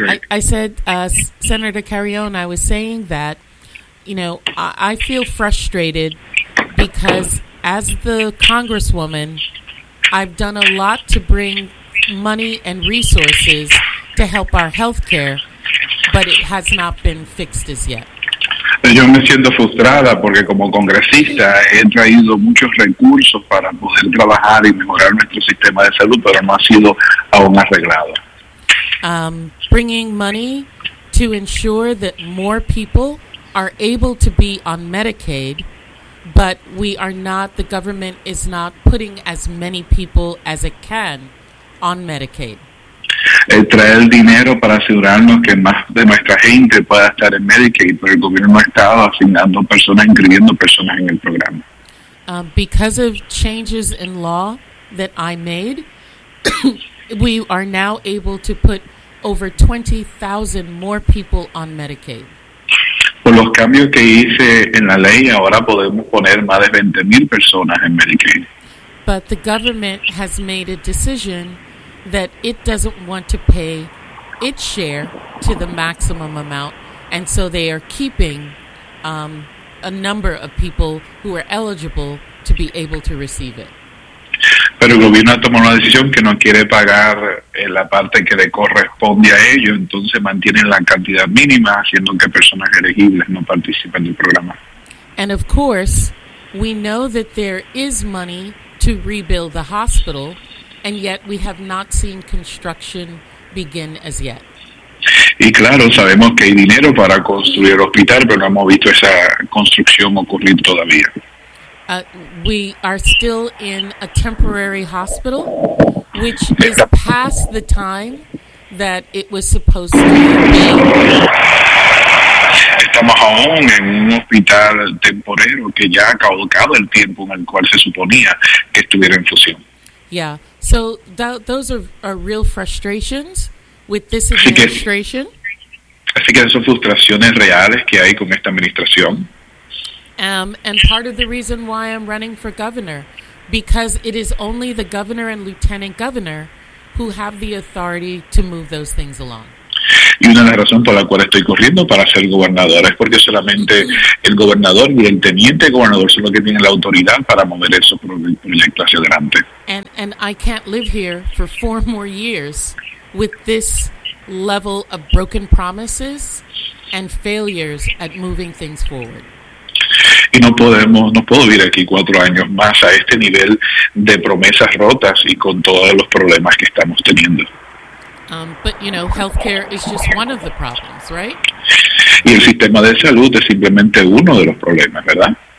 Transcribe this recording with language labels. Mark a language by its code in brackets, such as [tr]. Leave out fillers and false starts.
[en] I said, Senator Carrión, I was saying that, you know, I feel frustrated because as the congresswoman, I've done a lot to bring money and resources to help our health care, but it has not been fixed as yet. [es] Yo me siento frustrada porque como congresista he traído muchos recursos para poder trabajar y mejorar nuestro sistema de salud, pero no ha sido aún arreglado. [en] Bringing money to ensure that more people are able to be on Medicaid, but we are not, the government is not putting as many people as it can on Medicaid. [es] Traer dinero para asegurarnos que más de nuestra gente pueda estar en Medicaid, pero el gobierno ha estado asignando personas, incluyendo personas en el programa. [en] Because of changes in law that I made, we are now able to put over 20,000 more people on Medicaid. [es] Por los cambios que hice en la ley, ahora podemos poner más de 20,000 personas en Medicaid. [en] But the government has made a decision that it doesn't want to pay its share to the maximum amount, and so they are keeping a number of people who are eligible to be able to receive it. [es] Pero el gobierno ha tomado una decisión que no quiere pagar la parte que le corresponde a ello, entonces mantienen la cantidad mínima, haciendo que personas elegibles no participen del programa. [en] And of course, we know that there is money to rebuild the hospital, and yet we have not seen construction begin as yet. [es] Y claro, sabemos que hay dinero para construir el hospital, pero no hemos visto esa construcción ocurrir todavía. [en] We are still in a temporary hospital, which is past the time that it was supposed to be. [es] Estamos aún en un hospital temporero que ya ha caducado el tiempo en el cual se suponía que estuviera en función. Yeah. So those are real frustrations with this administration. Así que son frustraciones reales que hay con esta administración. [en] And part of the reason why I'm running for governor, because it is only the governor and lieutenant governor who have the authority to move those things along. [es] y una de las razones por la cual estoy corriendo para ser gobernador es porque solamente el gobernador y el teniente gobernador son los que tienen la autoridad para mover esos proyectos hacia adelante. [en] And I can't live here for four more years with this level of broken promises and failures at moving things forward. [es] Y no podemos, no puedo vivir aquí cuatro años más a este nivel de promesas rotas y con todos los problemas que estamos teniendo. [en] But you know, healthcare is just one of the problems, right? [es] Y el sistema de salud es simplemente uno de los problemas, ¿verdad?